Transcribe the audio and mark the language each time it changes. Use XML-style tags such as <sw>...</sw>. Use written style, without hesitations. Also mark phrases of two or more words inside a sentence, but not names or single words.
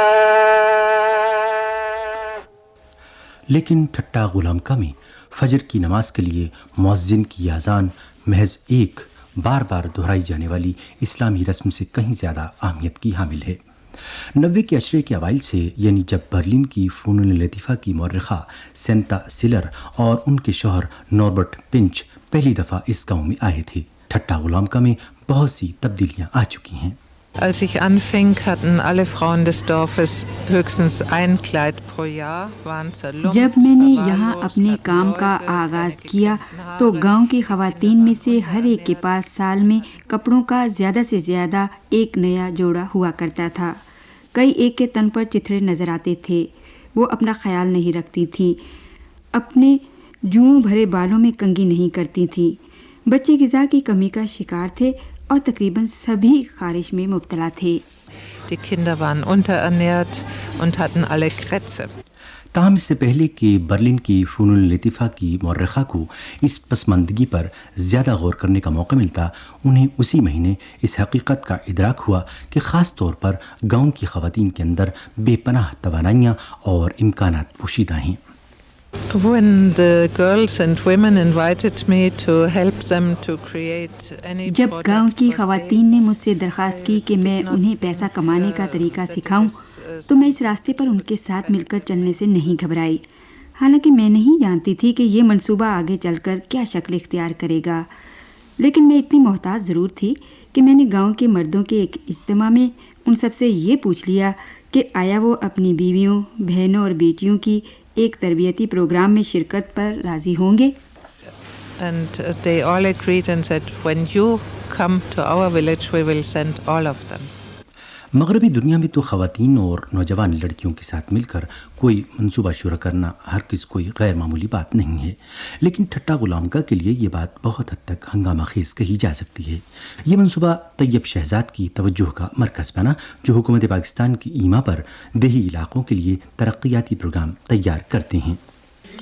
<ur>لیکن ٹھٹا غلام کا میں فجر کی نماز کے لیے مؤذن کی اذان محض ایک بار بار دہرائی جانے والی اسلامی رسم سے کہیں زیادہ اہمیت کی حامل ہے۔ 90 کے عشرے کے اوائل سے، یعنی جب برلن کی فنون لطیفہ کی مورخہ سینتا سیلر اور ان کے شوہر نوربرٹ پنچ پہلی دفعہ اس گاؤں میں آئے تھے، ٹھٹا غلام کا میں بہت سی تبدیلیاں آ چکی ہیں۔</ur> <de>Als ich anfing, hatten alle Frauen des Dorfes höchstens ein Kleid pro Jahr, waren zerlumpt,</de> <ur>جب میں نے یہاں verwahrlost, اپنے hatten کام کا Läuse, آغاز keine کیا gekämmten تو Haare, گاؤں کی خواتین میں سے ہر ایک کے پاس سال میں کپڑوں کا زیادہ سے زیادہ ایک نیا جوڑا ہوا کرتا تھا۔ کئی ایک کے تن پر چتھڑے نظر آتے تھے۔ وہ اپنا خیال نہیں رکھتی تھیں، اپنے جوؤں بھرے بالوں میں کنگھی نہیں کرتی تھیں، بچے غذا کی کمی کا شکار تھے اور تقریباً سبھی خارش میں مبتلا تھے۔</ur> <de>Die Kinder waren unterernährt und hatten alle Krätze.</de> <ur>تاہم اس سے پہلے کہ برلن کی فنون لطیفہ کی مورخہ کو اس پسماندگی پر زیادہ غور کرنے کا موقع ملتا، انہیں اسی مہینے اس حقیقت کا ادراک ہوا کہ خاص طور پر گاؤں کی خواتین کے اندر بے پناہ توانائیاں اور امکانات پوشیدہ ہیں۔</ur> <en>When the girls and women invited me to help them to create any</en> <ur>جب product گاؤں کی for خواتین نے مجھ سے درخواست کی کہ میں انہیں پیسہ کمانے کا طریقہ سکھاؤں تو میں اس راستے پر ان کے ساتھ مل کر چلنے سے نہیں گھبرائی، حالانکہ میں نہیں جانتی تھی کہ یہ منصوبہ آگے چل کر کیا شکل اختیار کرے گا، لیکن میں اتنی محتاط ضرور تھی کہ میں نے گاؤں کے مردوں کے ایک اجتماع میں ان سب سے یہ پوچھ لیا کہ آیا وہ اپنی بیویوں، بہنوں اور بیٹیوں کی ایک تربیتی پروگرام میں شرکت پر راضی ہوں گے۔</ur> <en>And they all agreed and said, when you come to our village, we will send all of them.</en> <ur>مغربی دنیا میں تو خواتین اور نوجوان لڑکیوں کے ساتھ مل کر کوئی منصوبہ شروع کرنا ہرگز کوئی غیر معمولی بات نہیں ہے، لیکن ٹھٹا غلام کا کے لیے یہ بات بہت حد تک ہنگامہ خیز کہی جا سکتی ہے۔ یہ منصوبہ طیب شہزاد کی توجہ کا مرکز بنا، جو حکومت پاکستان کی ایما پر دیہی علاقوں کے لیے ترقیاتی پروگرام تیار کرتے ہیں۔</ur>